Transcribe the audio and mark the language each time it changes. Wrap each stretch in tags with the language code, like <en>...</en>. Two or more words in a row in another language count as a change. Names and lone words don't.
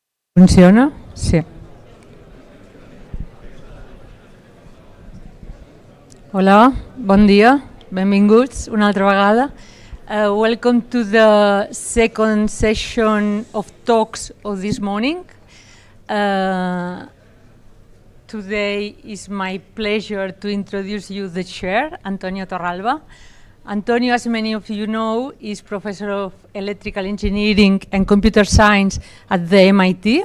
<ca>Funciona? Sí. Hola, bon dia, benvinguts una altra vegada.</ca> <en>Welcome to the second session of talks of this morning. Today is my pleasure to introduce you the chair, Antonio Torralba. Antonio, as many of you know, is Professor of Electrical Engineering and Computer Science at the MIT.</en>